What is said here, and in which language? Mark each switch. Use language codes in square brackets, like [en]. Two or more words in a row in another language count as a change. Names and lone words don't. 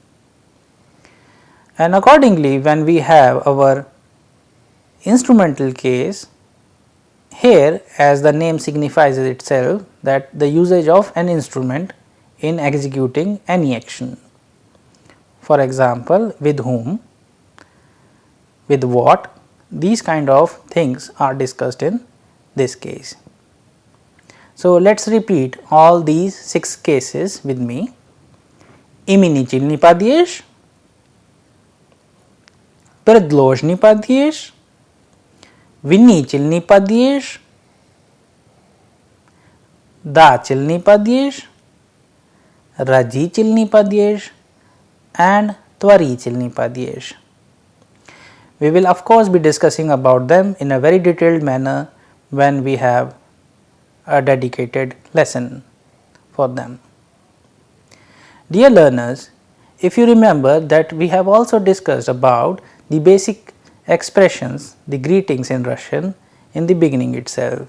[en] And accordingly, when we have our instrumental case, here as the name signifies itself that the usage of an instrument in executing any action. For example, with whom, with what, these kind of things are discussed in this case. So, let us repeat all these 6 cases with me. [ru] Именительный падеж, предложный падеж, винительный падеж, дательный падеж, родительный падеж and творительный падеж. [en] We will of course be discussing about them in a very detailed manner when we have a dedicated lesson for them. Dear learners, if you remember that we have also discussed about the basic expressions, the greetings in Russian in the beginning itself.